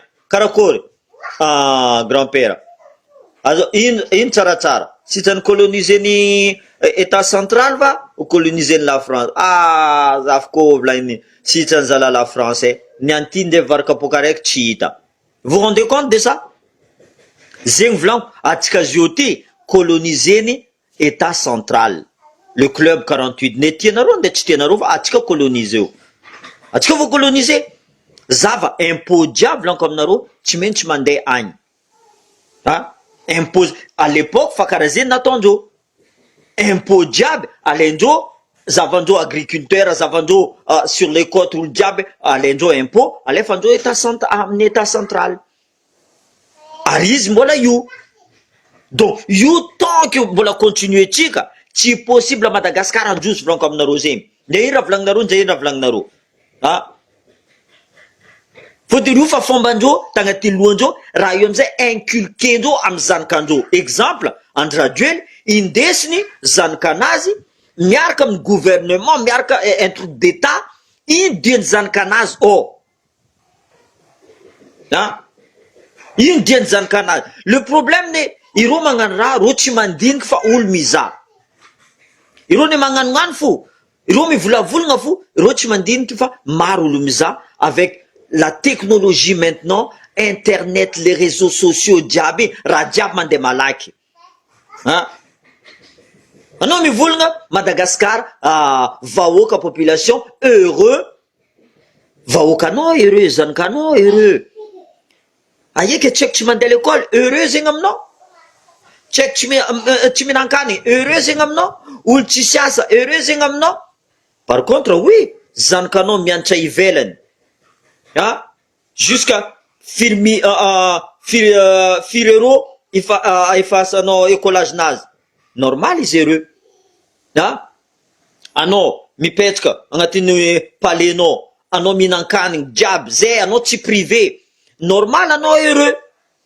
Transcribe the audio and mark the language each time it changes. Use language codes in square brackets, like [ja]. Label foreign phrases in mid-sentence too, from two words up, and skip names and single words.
[mg] Karakory grand-père, ino tsaratsara sitrany coloniser ny [fr] état central [mg] va ho coloniser la France? Zafy koa volagny sitrany zala la France ny anty nde varikapoka raiky tsy hita. [fr] Vous rendez compte de ça? [mg] Zegny volaniko atsika zio ty coloniser ny [fr] état central, le club 48. [mg] Ne tianareo nde tsy tianareo fa atsika coloniser io, atsika vo coloniser. Zava impôt jiaby volaniko aminareo tsy maintsy mandeha agny. [fr] Impôt à l'époque [mg] fa karaha zay nataondreo, impôt jiaby alaindreo, zavandreo agriculteur, zavandreo [fr] sur les côtes [mg] olo jiaby alaindreo impôt, alefandreo amin'ny [fr] état central. [mg] Ary izy mbola io. Donc io [fr] tant que [mg] mbola continuer tsika tsy possible Madagascar androso volaniko aminareo zegny. Nde ino raha volagninareo, nde ino raha volagninareo. Fotony io fa fombandreo tagnaty lohandreo, raha io amizay inculquendreo amy zanakandreo. Exemple, Andry Rajoelina indesiny zanakanazy miaraka amin'ny gouvernement, miaraka [fr] un truc d'état, [mg] ino diany zanakanazy ino diany zanakanazy. [fr] Le problème [mg] ne ireo magnano raha reo tsy mandinika fa olo mizaha, ireo ne magnanognano fo, ireo mivolavolagna fo, ireo tsy mandinika fa maro olo mizaha. [fr] Avec la technologie maintenant, internet, les réseaux sociaux jiaby, [mg] raha jiaby mandeha malaky. Anao mivolagna Madagascar vahoaka [fr] population heureux, [mg] vahoakanao heureux, zanakanao heureux. Aieky tsy haiko tsy mandeha [fr] l'école heureux [mg] zegny aminao, tsy haiko tsy mihinan-kany heureux zegny aminao, olo tsisy asa heureux zegny aminao. [fr] Par contre oui, [mg] zanakanao mianatra ivelany jusqu'à firy euro efasanao écolage-nazy, normal izy heureux. Anao mipetraka agnatin'ny palenao, anao mihinan-kanigny jiaby zay, anao tsy privé, normal anao heureux.